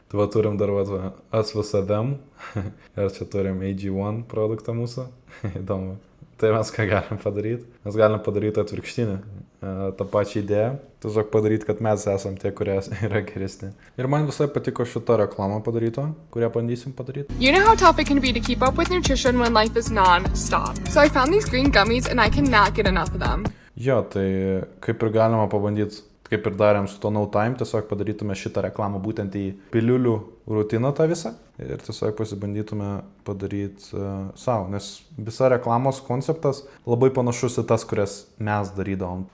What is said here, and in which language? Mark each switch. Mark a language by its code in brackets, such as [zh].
[lt] Tai va turim dar us visą them ir čia turim AG1 produktą mūsų. Įdomu. Tai mes ką galim padaryti? Mes galim padaryti atvirkštinį. tą pačią idėją, tiesiog padaryti, kad mes esam tie, kurie yra geresni. Ir man visai patiko šitą reklamą padaryto, kurią bandysim padaryti. [en] You know how tough it can be to keep up with nutrition when life is non-stop. So I found these green gummies and I cannot get enough of them. [lt] Jo, tai kaip ir galima pabandyti, kaip ir darėm su to No Time, tiesiog padarytume šitą reklamą būtent į piliulių rutiną tą visą ir tiesiog pasibandytume padaryti savo, nes visa reklamos konceptas labai panašus į tas, kurias mes darydavom.